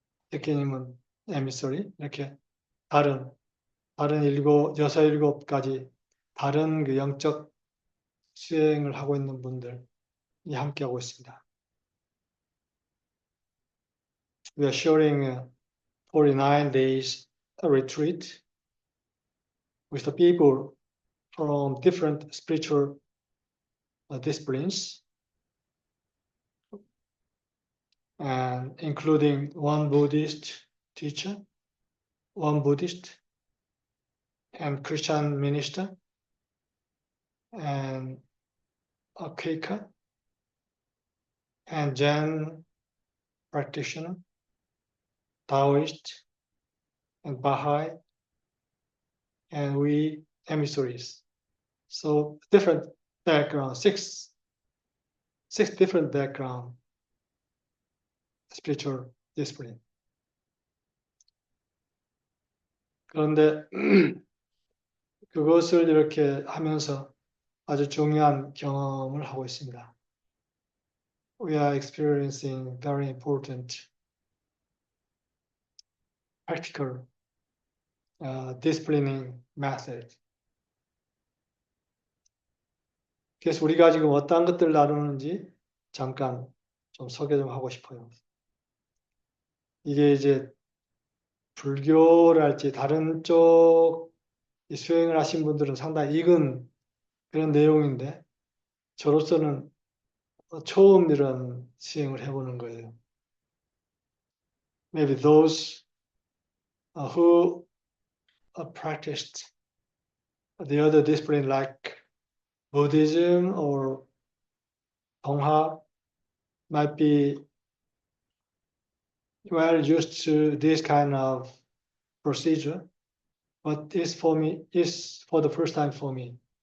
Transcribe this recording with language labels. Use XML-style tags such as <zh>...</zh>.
<ko>대표님은 에미서리, 이렇게 다른 여섯 일곱 가지 다른 그 영적 수행을 하고 있는 분들이 함께하고 있습니다.</ko> <en>We are sharing a 49 days retreat with the people from different spiritual disciplines, and including one Buddhist teacher, one Buddhist and Christian minister, and a Quaker and Jain practitioner, Taoist and Baha'i, and we emissaries. So different background, six different background spiritual discipline.</en> <ko>그런데 그것을 이렇게 하면서 아주 중요한 경험을 하고 있습니다.</ko> <en>We are experiencing very important practical disciplining method.</en> <ko>그래서 우리가 지금 어떤 것들을 나누는지 잠깐 좀 소개 좀 하고 싶어요. 이게 이제 불교랄지 다른 쪽 수행을 하신 분들은 상당히 익은 그런 내용인데 저로서는 처음 이런 수행을 해보는 거예요.</ko> <en>Maybe those who practiced the other discipline like Buddhism or Dongha might be well used to this kind of procedure, but is for the first time for me.</en>